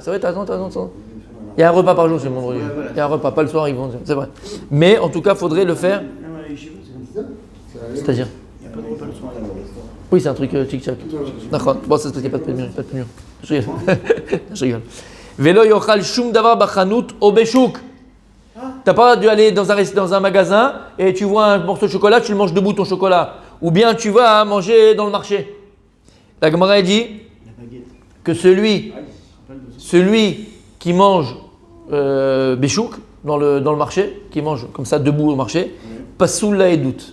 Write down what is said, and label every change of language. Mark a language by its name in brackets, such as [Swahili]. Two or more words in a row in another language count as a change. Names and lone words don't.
[French] C'est vrai, t'as raison. Il y a un repas par jour chez le monde religieux. Il y a un repas, pas le soir, ils vont. C'est vrai. Mais en tout cas, il faudrait le faire. C'est-à-dire? Il n'y a pas de repas le soir. Oui, c'est un truc tic-tac. D'accord. Bon, c'est parce qu'il n'y a pas de pénurie. Je rigole. Je rigole. [Hebrew] Velo yochal shum davar bachanut o beshuk. [French] T'as pas dû aller dans un magasin et tu vois un morceau de chocolat, tu le manges debout ton chocolat. Ou bien tu vas manger dans le marché. La Gemara dit que celui qui mange béchouk dans le marché, qui mange comme ça debout au marché, [Hebrew] pasoul la edout.